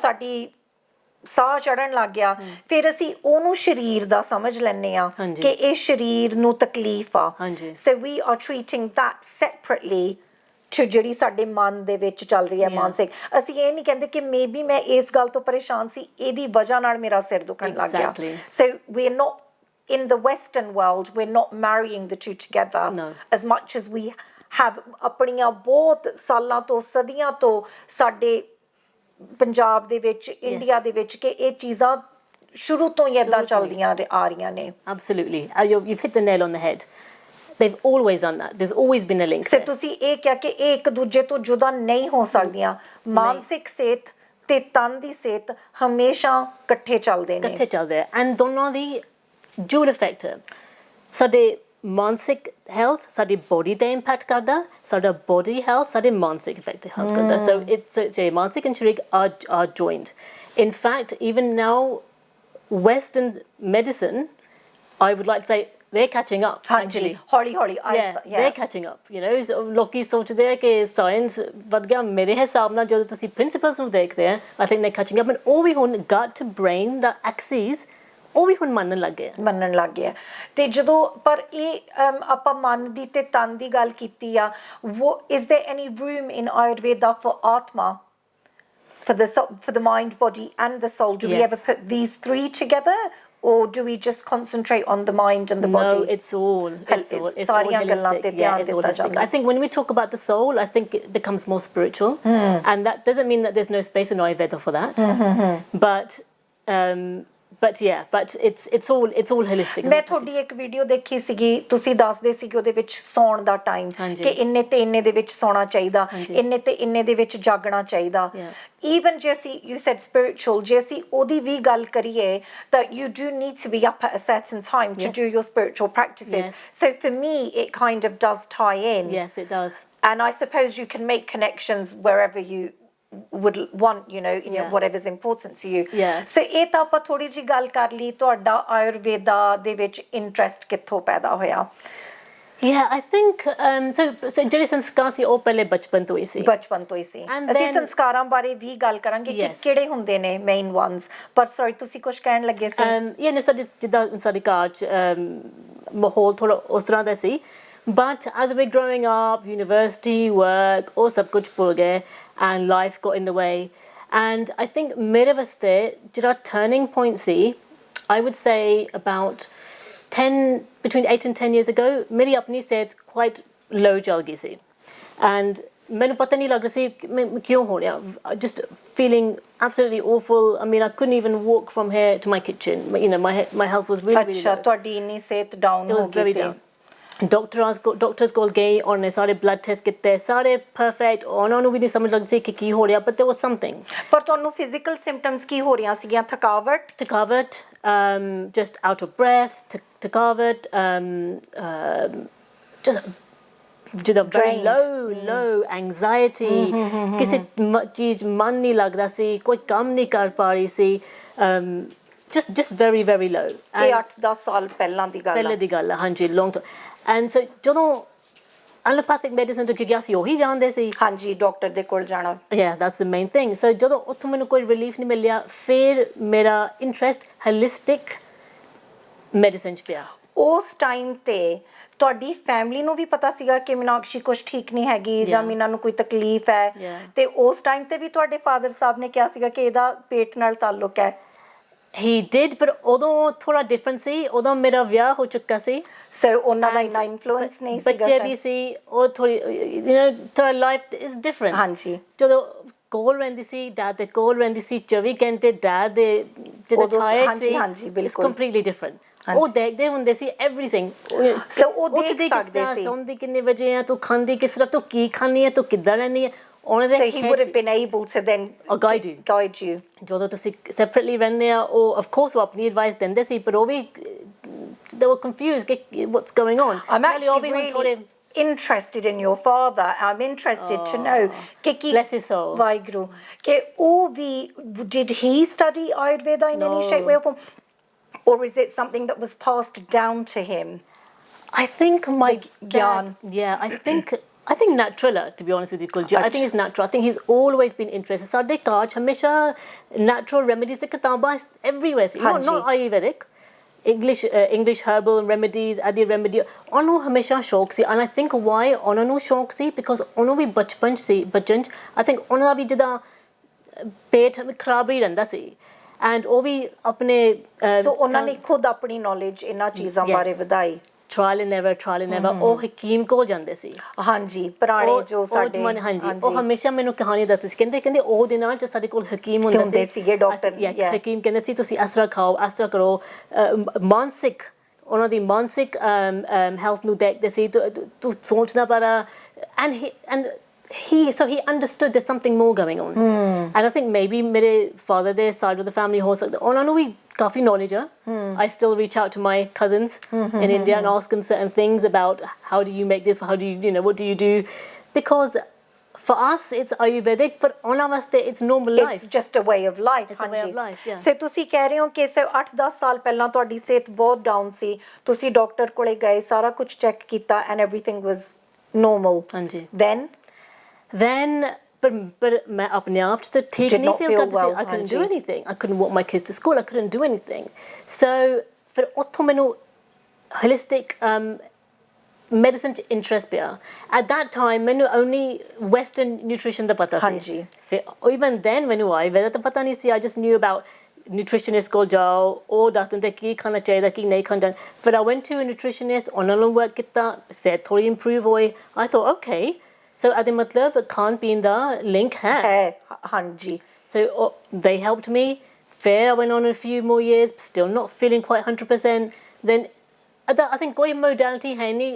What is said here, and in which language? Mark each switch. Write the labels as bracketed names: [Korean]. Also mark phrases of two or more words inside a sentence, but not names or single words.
[Punjabi] ਸਾਡੀ ਸਾਹ ਚੜਨ ਲੱਗ ਗਿਆ ਫਿਰ ਅਸੀਂ ਉਹਨੂੰ ਸਰੀਰ ਦਾ ਸਮਝ ਲੈਂਦੇ ਆ ਕਿ ਇਹ ਸਰੀਰ ਨੂੰ ਤਕਲੀਫ ਆ [English] so we are treating that separately to [Punjabi] ਜਿਹੜੀ ਸਾਡੇ ਮਨ ਦੇ ਵਿੱਚ ਚੱਲ ਰਹੀ ਹੈ ਮਾਨਸਿਕ ਅਸੀਂ ਇਹ ਨਹੀਂ ਕਹਿੰਦੇ ਕਿ ਮੇਬੀ ਮੈਂ ਇਸ ਗੱਲ ਤੋਂ ਪਰੇਸ਼ਾਨ ਸੀ ਇਹਦੀ ਵਜ੍ਹਾ ਨਾਲ ਮੇਰਾ ਸਿਰ ਦੁਖਣ ਲੱਗ ਗਿਆ [English] so we're not in the Western world we're not marrying the two together as much as we have [Punjabi] ਆਪਣੀਆਂ ਬਹੁਤ ਸਾਲਾਂ ਤੋਂ ਸਦੀਆਂ ਤੋਂ ਸਾਡੇ ਪੰਜਾਬ ਦੇ ਵਿੱਚ ਇੰਡੀਆ ਦੇ ਵਿੱਚ ਕਿ ਇਹ ਚੀਜ਼ਾਂ ਸ਼ੁਰੂ ਤੋਂ ਹੀ ਏਦਾਂ ਚੱਲਦੀਆਂ ਆ ਰਹੀਆਂ ਨੇ [English] absolutely you've hit the nail on the head they've always done that there's always been a link [Punjabi] ਸੇ ਤੁਸੀਂ ਇਹ ਕਿਹਾ ਕਿ ਇਹ ਇੱਕ ਦੂਜੇ ਤੋਂ ਜੁਦਾ ਨਹੀਂ ਹੋ ਸਕਦੀਆਂ ਮਾਨਸਿਕ ਸਿਹਤ ਤੇ ਤਨ ਦੀ ਸਿਹਤ ਹਮੇਸ਼ਾ ਇਕੱਠੇ ਚੱਲਦੇ [English] and [Punjabi] ਦੋਨਾਂ ਦੀ [English] dual effect [Punjabi] ਹੈ ਸਾਡੇ ਮਾਨਸਿਕ ਹੈਲਥ ਸਾਡੀ ਬੋਡੀ ਤੇ ਇੰਪੈਕਟ ਕਰਦਾ ਸਾਡਾ ਬੋਡੀ ਹੈਲਥ ਸਾਡੇ ਮਾਨਸਿਕ ਇਫੈਕਟ ਤੇ ਹੈਲਥ ਕਰਦਾ [English] so it's a ਮਾਨਸਿਕ and ਸਰੀਰਕ are joined in fact even now Western medicine I would like to say they're catching up actually [Punjabi] ਹੌਲੀ [English] they're catching up you know [Punjabi] ਲੋਕੀ ਸੋਚਦੇ ਆ ਕਿ ਸਾਇੰਸ ਵੱਧ ਗਿਆ ਮੇਰੇ ਹਿਸਾਬ ਨਾਲ ਜਦੋਂ ਤੁਸੀਂ ਪ੍ਰਿੰਸੀਪਲਸ ਨੂੰ ਦੇਖਦੇ ਆ [English] I think they're catching up and [Punjabi] ਉਹ ਵੀ ਹੁਣ [English] gut to brain [Punjabi] ਦਾ axis ਉਹ ਵੀ ਹੁਣ ਮੰਨਣ ਲੱਗ ਗਏ ਤੇ ਜਦੋਂ ਪਰ ਇਹ ਆਪਾਂ ਮਨ ਦੀ ਤੇ ਤਨ ਦੀ ਗੱਲ ਕੀਤੀ ਆ [English] is there any room in Ayurveda for atma for the mind body and the soul do we ever put these three together or do we just concentrate on the mind and the body no it's all [Punjabi] ਸਾਰੀਆਂ ਗੱਲਾਂ ਤੇ ਧਿਆਨ ਦਿੱਤਾ ਜਾਂਦਾ [English] I think when we talk about the soul I think it becomes more spiritual and that doesn't mean that there's no space in Ayurveda for that but it's all holistic [Punjabi] ਮੈਂ ਤੁਹਾਡੀ ਇੱਕ ਵੀਡੀਓ ਦੇਖੀ ਸੀਗੀ ਤੁਸੀਂ ਦੱਸਦੇ ਸੀ ਕਿ ਉਹਦੇ ਵਿੱਚ ਸੌਣ ਦਾ ਟਾਈਮ ਕਿ ਇੰਨੇ ਤੇ ਇੰਨੇ ਦੇ ਵਿੱਚ ਸੌਣਾ ਚਾਹੀਦਾ ਇੰਨੇ ਤੇ ਇੰਨੇ ਦੇ ਵਿੱਚ ਜਾਗਣਾ ਚਾਹੀਦਾ even ਜੇ ਅਸੀਂ [English] you said spiritual [Punjabi] ਜੇ ਅਸੀਂ ਉਹਦੀ ਵੀ ਗੱਲ ਕਰੀਏ ਤਾਂ [English] you do need to be up at a certain time to do your spiritual practices so for me it kind of does tie in yes it does and I suppose you can make connections wherever you would want you know in your whatever's important to you so [Punjabi] ਇਹ ਤਾਂ ਆਪਾਂ ਥੋੜੀ ਜੀ ਗੱਲ ਕਰ ਲਈ ਤੁਹਾਡਾ ਆਯੁਰਵੇਦਾ ਦੇ ਵਿੱਚ ਇੰਟਰਸਟ ਕਿੱਥੋਂ ਪੈਦਾ ਹੋਇਆ [English] Yeah, I think so [Punjabi] ਜਿਹੜੇ ਸੰਸਕਾਰ ਸੀ ਉਹ ਪਹਿਲੇ ਬਚਪਨ ਤੋਂ ਹੀ ਸੀ ਬਚਪਨ ਤੋਂ ਹੀ ਸੀ [English] And [Punjabi] ਅਸੀਂ [English] then- [Punjabi] ਸੰਸਕਾਰਾਂ ਬਾਰੇ ਵੀ ਗੱਲ ਕਰਾਂਗੇ ਕਿ [English] Yes. [Punjabi] ਕਿਹੜੇ ਹੁੰਦੇ ਨੇ [English] main ones [Punjabi] ਪਰ ਸੌਰੀ ਤੁਸੀਂ ਕੁਝ ਕਹਿਣ ਲੱਗੇ ਸੀ [English] yeah, no, [Punjabi] ਸਾਡੇ ਜਿੱਦਾਂ ਸਾਡੇ ਘਰ 'ਚ ਮਾਹੌਲ ਥੋੜਾ ਉਸ ਤਰ੍ਹਾਂ ਦਾ ਸੀ [English] but as we're growing up university work [Punjabi] ਉਹ ਸਭ ਕੁਝ ਭੁੱਲ ਗਏ [English] and life got in the way and I think [Punjabi] ਮੇਰੇ ਵਾਸਤੇ ਜਿਹੜਾ [English] turning point ਸੀ I would say about between 8 and 10 years ago [Punjabi] ਮੇਰੀ ਆਪਣੀ ਸਿਹਤ [English] quite low [Punjabi] ਚੱਲ ਗਈ ਸੀ [English] and [Punjabi] ਮੈਨੂੰ ਪਤਾ ਨਹੀਂ ਲੱਗ ਰਿਹਾ ਸੀ ਕਿਉਂ ਹੋ ਰਿਹਾ [English] just feeling absolutely awful I mean I couldn't even walk from here to my kitchen you know my health was really [Punjabi] ਅੱਛਾ [English] low [Punjabi] ਤੁਹਾਡੀ ਇੰਨੀ ਸਿਹਤ ਡਾਊਨ [English] it [Punjabi] ਹੋ [English] was [Punjabi] ਗਈ [English] very [Punjabi] ਸੀ [English] down doctors [Punjabi] ਕੋਲ ਗਏ ਉਹਨੇ ਸਾਰੇ [English] blood test [Punjabi] ਕੀਤੇ ਸਾਰੇ perfect ਉਹਨਾਂ ਨੂੰ ਵੀ ਨਹੀਂ ਸਮਝ ਲੱਗ ਸੀ ਕਿ ਕੀ ਹੋ ਰਿਹਾ [English] but there was something [Punjabi] ਪਰ ਤੁਹਾਨੂੰ ਫਿਜ਼ੀਕਲ ਸਿੰਪਟਮਸ ਕੀ ਹੋ ਰਹੀਆਂ ਸੀਗੀਆਂ ਥਕਾਵਟ [English] just out of breath [Punjabi] ਥਕਾਵਟ just ਜਿੱਦਾਂ [English] very low anxiety [Punjabi] ਕਿਸੇ ਚੀਜ਼ ਮਨ ਨਹੀਂ ਲੱਗਦਾ ਸੀ ਕੋਈ ਕੰਮ ਨਹੀਂ ਕਰ ਪਾ ਰਹੀ ਸੀ [English] just very very low [Punjabi] ਇਹ 8-10 ਸਾਲ ਪਹਿਲਾਂ ਦੀ ਗੱਲ ਪਹਿਲੇ ਦੀ ਗੱਲ ਹੈ ਹਾਂਜੀ [English] long term and so [Punjabi] ਜਦੋਂ [English] allopathic medicine [Punjabi] ਤੋਂ ਕਿਉਂਕਿ ਅਸੀਂ ਉਹੀ ਜਾਣਦੇ ਸੀ ਹਾਂਜੀ ਡਾਕਟਰ ਦੇ ਕੋਲ ਜਾਣਾ [English] yeah that's the main thing so [Punjabi] ਜਦੋਂ ਉੱਥੋਂ ਮੈਨੂੰ ਕੋਈ relief ਨਹੀਂ ਮਿਲਿਆ ਫਿਰ ਮੇਰਾ [English] interest holistic medicine [Punjabi] 'ਚ ਪਿਆ ਉਸ ਟਾਈਮ ਤੇ ਤੁਹਾਡੀ ਫੈਮਿਲੀ ਨੂੰ ਵੀ ਪਤਾ ਸੀਗਾ ਕਿ ਮੀਨਾਕਸ਼ੀ ਕੁਝ ਠੀਕ ਨਹੀਂ ਹੈਗੀ ਜਾਂ ਮੀਨਾ ਨੂੰ ਕੋਈ ਤਕਲੀਫ ਹੈ ਤੇ ਉਸ ਟਾਈਮ ਤੇ ਵੀ ਤੁਹਾਡੇ ਫਾਦਰ ਸਾਹਿਬ ਨੇ ਕਿਹਾ ਸੀਗਾ ਕਿ ਇਹਦਾ ਪੇਟ ਨਾਲ ਤਾਲੁਕ ਹੈ [English] he did but [Punjabi] ਉਦੋਂ ਥੋੜਾ ਡਿਫਰੈਂਟ ਸੀ ਉਦੋਂ ਮੇਰਾ ਵਿਆਹ ਹੋ ਚੁੱਕਾ ਸੀ ਸੋ ਉਹਨਾਂ ਦਾ ਇੰਨਾ ਇਨਫਲੂਐਂਸ ਨਹੀਂ ਸੀਗਾ ਬੱਚੇ ਵੀ ਸੀ ਉਹ ਥੋੜੀ [English] you know [Punjabi] ਥੋੜਾ [English] life is different [Punjabi] ਹਾਂਜੀ ਜਦੋਂ ਕੋਲ ਰਹਿੰਦੀ ਸੀ ਡੈਡ ਦੇ ਕੋਲ ਰਹਿੰਦੀ ਸੀ 24 ਘੰਟੇ ਡੈਡ ਦੇ ਜਦੋਂ ਛਾਇਆ ਸੀ ਹਾਂਜੀ ਬਿਲਕੁਲ [English] it's completely different [Punjabi] ਉਹ ਦੇਖਦੇ ਹੁੰਦੇ ਸੀ ਐਵਰੀਥਿੰਗ ਸੋ ਉਹ ਦੇਖ ਸਕਦੇ ਸੀ ਸੌਂਦੀ ਕਿੰਨੇ ਵਜੇ ਆ ਤੂੰ ਖਾਂਦੀ ਕਿਸ ਤਰ੍ਹਾਂ ਤੂੰ ਕੀ ਖਾਂਦੀ ਹੈ ਤੂੰ ਕਿੱਦਾਂ ਰਹਿੰਦੀ ਹੈ ਉਹਨਾਂ ਦੇ [English] so he would have been able to then guide you [Punjabi] ਜਦੋਂ ਤੁਸੀਂ ਸੈਪਰੇਟਲੀ ਰਹਿੰਦੇ ਆ ਉਹ [English] of course [Punjabi] ਉਹ ਆਪਣੀ ਐਡਵਾਈਸ ਦਿੰਦੇ ਸੀ ਪਰ ਉਹ ਵੀ [English] they were confused what's going on I'm actually really interested in your father I'm interested to know bless his soul [Punjabi] ਵਾਹਿਗੁਰੂ ਕਿ ਉਹ ਵੀ [English] did he study Ayurveda in any shape way or form or is it something that was passed down to him I think my [Punjabi] gyan [English] yeah I think natural to be honest with you Kulji I think it's natural I think he's always been interested [Punjabi] ਸਾਡੇ ਘਰ 'ਚ ਹਮੇਸ਼ਾ [English] natural remedies [Punjabi] ਦੀ ਕਿਤਾਬਾਂ [English] everywhere ਸੀ not Ayurvedic English herbal remedies adi remedy [Punjabi] ਉਹਨੂੰ ਹਮੇਸ਼ਾ ਸ਼ੌਕ ਸੀ [English] and I think why [Punjabi] ਉਹਨਾਂ ਨੂੰ ਸ਼ੌਕ ਸੀ [English] because [Punjabi] ਉਹਨੂੰ ਵੀ ਬਚਪਨ 'ਚ [English] I think [Punjabi] ਉਹਨਾਂ ਦਾ ਵੀ ਜਿੱਦਾਂ ਪੇਟ ਖਰਾਬ ਹੀ ਰਹਿੰਦਾ ਸੀ [English] and [Punjabi] ਉਹ ਵੀ ਆਪਣੇ ਸੋ ਉਹਨਾਂ ਨੇ ਖੁਦ ਆਪਣੀ ਨੌਲੇਜ ਇਹਨਾਂ ਚੀਜ਼ਾਂ ਬਾਰੇ ਵਧਾਈ [English] trial and error [Punjabi] ਉਹ ਹਕੀਮ ਕੋਲ ਜਾਂਦੇ ਸੀ ਹਾਂਜੀ ਪੁਰਾਣੇ ਜੋ ਸਾਡੇ ਹਾਂਜੀ ਉਹ ਹਮੇਸ਼ਾ ਮੈਨੂੰ ਕਹਾਣੀ ਦੱਸਦੇ ਸੀ ਕਹਿੰਦੇ ਉਹ ਦਿਨਾਂ 'ਚ ਸਾਡੇ ਕੋਲ ਹਕੀਮ ਹੁੰਦੇ ਸੀਗੇ ਡਾਕਟਰ ਹਕੀਮ ਕਹਿੰਦੇ ਸੀ ਤੁਸੀਂ ਇਸ ਤਰ੍ਹਾਂ ਖਾਓ ਇਸ ਤਰ੍ਹਾਂ ਕਰੋ ਮਾਨਸਿਕ ਉਹਨਾਂ ਦੀ ਮਾਨਸਿਕ ਹੈਲਥ ਨੂੰ ਦੇਖਦੇ ਸੀ ਤੂੰ ਸੋਚਣਾ ਪੜਾ [English] and he understood there's something more going on and I think maybe ਮੇਰੇ father ਦੇ side of the family [Punjabi] ਹੋ ਸਕਦਾ ਉਹਨਾਂ ਨੂੰ ਵੀ ਕਾਫੀ [English] knowledge ਆ I still reach out to my cousins in India and ask them certain things about how do you make this how do you know what do you do because for us it's Ayurvedic but [Punjabi] ਉਹਨਾਂ ਵਾਸਤੇ [English] it's normal life it's just a way of life it's a way of life yeah [Punjabi] ਸੇ ਤੁਸੀਂ ਕਹਿ ਰਹੇ ਹੋ ਕਿ 8-10 ਸਾਲ ਪਹਿਲਾਂ ਤੁਹਾਡੀ ਸਿਹਤ ਬਹੁਤ ਡਾਊਨ ਸੀ ਤੁਸੀਂ ਡਾਕਟਰ ਕੋਲੇ ਗਏ ਸਾਰਾ ਕੁਝ ਚੈੱਕ ਕੀਤਾ [English] and everything was normal [Punjabi] ਹਾਂਜੀ [English] then but [Punjabi] ਮੈਂ ਆਪਣੇ ਆਪ 'ਚ ਤਾਂ ਠੀਕ ਨਹੀਂ [English] feel ਕਰਦੀ I couldn't do anything I couldn't walk my kids to school I couldn't do anything so [Punjabi] ਫਿਰ ਉੱਥੋਂ ਮੈਨੂੰ [English] holistic medicine 'ਚ interest ਪਿਆ at that time ਮੈਨੂੰ only western nutrition [Punjabi] ਦਾ ਪਤਾ ਸੀ ਹਾਂਜੀ ਫਿਰ [English] even then [Punjabi] ਮੈਨੂੰ Ayurveda ਤਾਂ ਪਤਾ ਨਹੀਂ ਸੀ [English] I just knew about nutritionist [Punjabi] ਕੋਲ ਜਾਓ ਉਹ ਦੱਸਦੇ ਨੇ ਕੀ ਖਾਣਾ ਚਾਹੀਦਾ ਕੀ ਨਹੀਂ ਖਾਣਾ [English] but I went to a nutritionist [Punjabi] ਉਹਨਾਂ ਨਾਲ work ਕੀਤਾ ਸਿਹਤ ਥੋੜੀ improve ਹੋਈ [English] I thought okay so [Punjabi] ਇਹਦੇ ਮਤਲਬ ਖਾਣ ਪੀਣ ਦਾ ਲਿੰਕ ਹੈ ਹਾਂਜੀ [English] so they helped me fair I went on a few more years still not feeling quite 100% then I think ਕੋਈ modality [Punjabi] ਹੈ ਨਹੀਂ